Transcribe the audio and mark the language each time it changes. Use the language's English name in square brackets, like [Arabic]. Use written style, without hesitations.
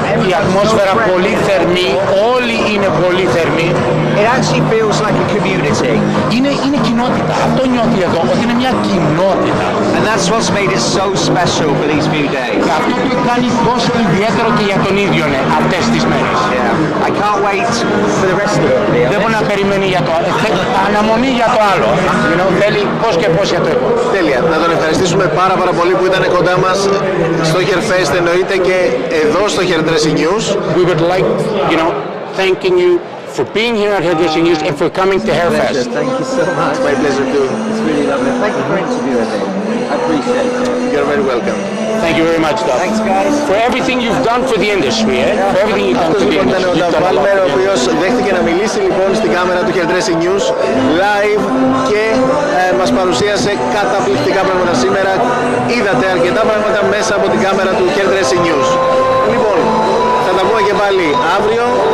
[Greek] Η ατμόσφαιρα πολύ θερμή, όλοι είναι πολύ θερμοί. [English] It actually feels like a community. [Greek] Είναι κοινότητα. Αυτό νιώθει εδώ, ότι είναι μια κοινότητα. [English] And that's what's made it so special for these few days. [Greek] Και αυτό που κάνει τόσο ιδιαίτερο και για τον ίδιο αυτές τις μέρες. [English] Yeah. I can't wait for the rest of it. [Greek] Δεν μπορεί να περιμένει για το άλλο. Αναμονή για το άλλο. Θέλει πώς και πώς για το επόμενο. Τέλεια. Να τον ευχαριστήσουμε πάρα πολύ που ήταν κοντά μας στο Hairfest, εννοείται και εδώ στο HairDressing News. [English] We would like, thanking you for being here at HairDressing News and for coming to Hairfest. Thank you so much. It's my pleasure too. It's really lovely. Thank you for interviewing me. I appreciate it. You're very welcome. Thank you very much, Doug. Thanks, guys. For everything you've done for the industry, For everything you've done for the industry. [Greek] Ήταν ο Barber, ο οποίος δέχτηκε να μιλήσει λοιπόν στην κάμερα του HairDressing News live και μας παρουσίασε καταπληκτικά πράγματα σήμερα. Είδατε αρκετά πράγματα μέσα από την κάμερα του HairDressing News. Λοιπόν, θα τα πούμε και πάλι αύριο.